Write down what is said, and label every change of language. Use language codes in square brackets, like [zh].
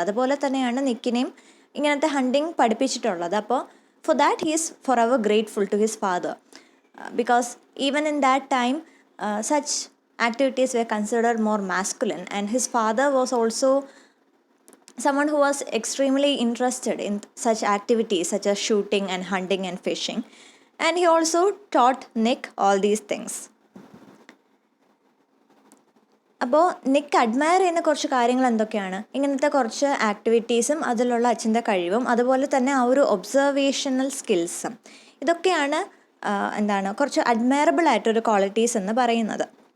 [ml] അതുപോലെ തന്നെയാണ് നിക്കിനെയും ഇങ്ങനത്തെ ഹണ്ടിങ് പഠിപ്പിച്ചിട്ടുള്ളത്. [en] അപ്പോൾ for that he is forever grateful to his father because even in that time such activities were considered more masculine, and his father was also someone who was extremely interested in such activities such as shooting and hunting and fishing, and he also taught Nick all these things. [ml] അപ്പോൾ നിക്ക് admire ചെയ്യുന്ന കുറച്ച് കാര്യങ്ങൾ എന്തൊക്കെയാണ്? ഇങ്ങനത്തെ കുറച്ച് ആക്ടിവിറ്റീസും അതിലുള്ള അച്ഛൻ്റെ കഴിവും അതുപോലെ തന്നെ ആ ഒരു ഒബ്സർവേഷണൽ സ്കിൽസും, ഇതൊക്കെയാണ് കുറച്ച് അഡ്മയറബിൾ ആയിട്ടൊരു ക്വാളിറ്റീസ് എന്ന് പറയുന്നത്.